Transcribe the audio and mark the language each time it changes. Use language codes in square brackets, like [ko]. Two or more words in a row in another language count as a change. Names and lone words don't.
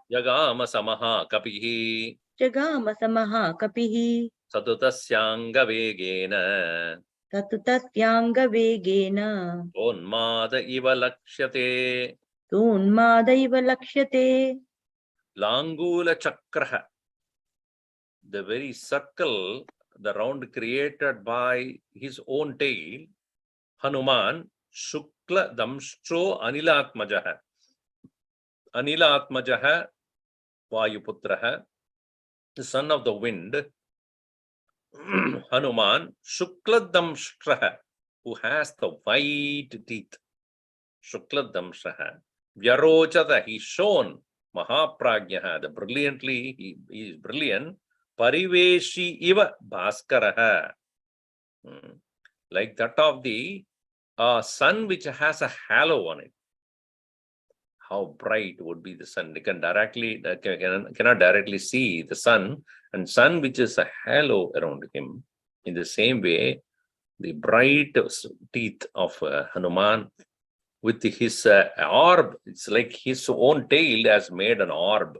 [sa] जगाम समः कपिः जगामसमः कपिः. सतुतस्याङ्ग वेगेन तत् तस्याङ्गवेगेन उन्माद इव लक्ष्यते तून्मादैव लक्ष्यते. लाङ्गूल चक्रः, [en] the very circle, the round created by his own tail, Hanuman, [sa] शुक्ल दंष्ट्रो अनिलात्मजः. अनिलात्मजः वायुपुत्रः, [en] the son of the wind, Hanuman, [sa] शुक्ल दंष्ट्रः, [en] who has the white teeth. [sa] शुक्ल दंष्ट्रः। व्यरोचत, [en] he shone. Mahaprajnaha, the brilliantly, he is brilliant. [sa] परिवेषी इव भास्करः. [en] Like that of the sun which has a halo on it. How bright would be the sun? They cannot directly see the sun, and sun which is a halo around him. In the same way, the bright teeth of Hanuman with his orb, it's like his own tail has made an orb.